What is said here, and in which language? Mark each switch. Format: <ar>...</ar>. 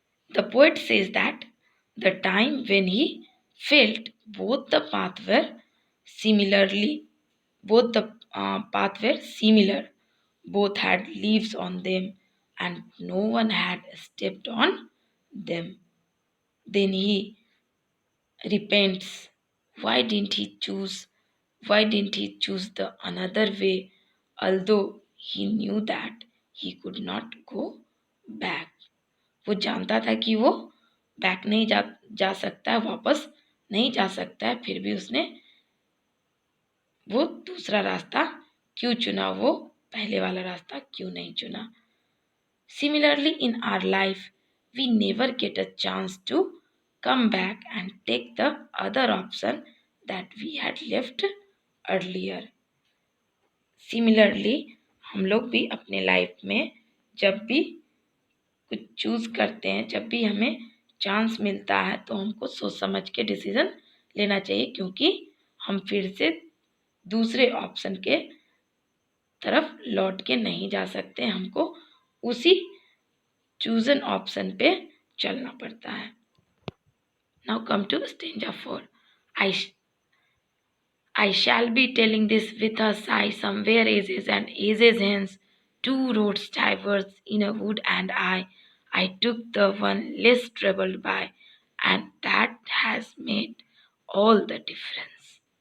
<en>The poet says that the time when he felt both the path were similarly, both the path were similar, both had leaves on them, and no one had stepped on them. Then he repents. Why didn't he choose? Why didn't he choose the another way, although he knew that he could not go back.</en> <hi>वो जानता था कि वो back नहीं जा सकता है, वापस नहीं जा सकता है, फिर भी उसने वो दूसरा रास्ता क्यों चुना, वो पहले वाला रास्ता क्यों नहीं चुना.</hi> <en>Similarly, in our life, we never get a chance to come back and take the other option that we had left earlier.</en> <hi>Similarly, हम लोग भी अपने लाइफ में जब भी कुछ चूज करते हैं, जब भी हमें चांस मिलता है, तो हमको सोच समझ के डिसीजन लेना चाहिए, क्योंकि हम फिर से दूसरे ऑप्शन के तरफ लौट के नहीं जा सकते. हमको उसी चूजन ऑप्शन पे चलना पड़ता है.</hi> <en>Now come to stanza 4. I shall be telling this with a sigh somewhere ages and ages hence. Two roads diverged in a wood, and I took the one less troubled by, and that has made all the difference.</en>